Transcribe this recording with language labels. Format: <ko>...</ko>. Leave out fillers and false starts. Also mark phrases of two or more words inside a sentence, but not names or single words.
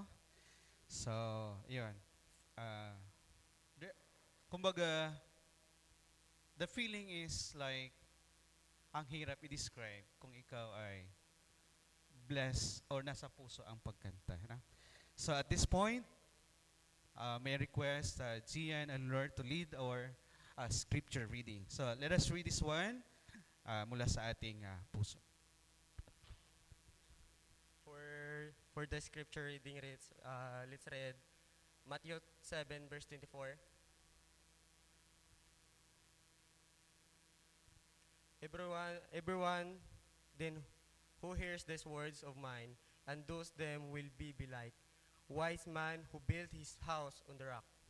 <en>So,</en> <tl>yun. Kumbaga,</tl> <en>the feeling is like,</en> <tl>ang hirap i-describe kung ikaw ay</tl> <en>blessed or</en> <tl>nasa puso ang pagkanta. No?</tl> <en>So, at this point, may request Gian and Lord to lead our scripture reading. So, let us read this one</en> <tl>mula sa ating puso.</tl> <en>For the scripture reading, let's read Matthew 7, verse 24. Everyone then who hears these words of mine and does them will be like wise man who built his house on the rock.</en>